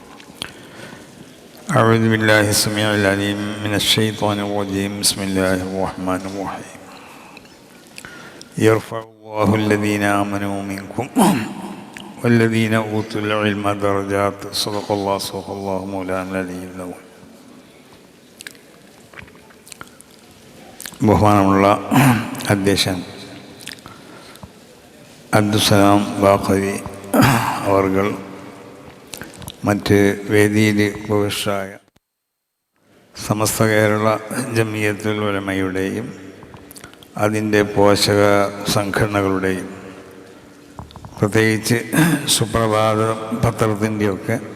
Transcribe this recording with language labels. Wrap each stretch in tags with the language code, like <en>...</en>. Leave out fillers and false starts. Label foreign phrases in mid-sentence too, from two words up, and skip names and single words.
<ar>أعوذ بالله السميع العليم من الشيطان الرجيم. بسم الله الرحمن الرحيم. يرفع الله الذين آمنوا منكم والذين أوتوا العلم درجات. صدق الله مولانا العلي العظيم.</ar> <ml>ബഹുമാനമുള്ള അധ്യക്ഷൻ അബ്ദുസ്സലാം ബാഖവി അവർകൾ, മറ്റ് വേദിയിൽ ഉപവിഷ്ടരായ സമസ്ത കേരള ജമിയത്തുൽ ഉലമയുടെയും അതിൻ്റെ പോഷക സംഘടനകളുടെയും പ്രത്യേകിച്ച് സുപ്രഭാത പത്രത്തിൻ്റെയൊക്കെ</ml>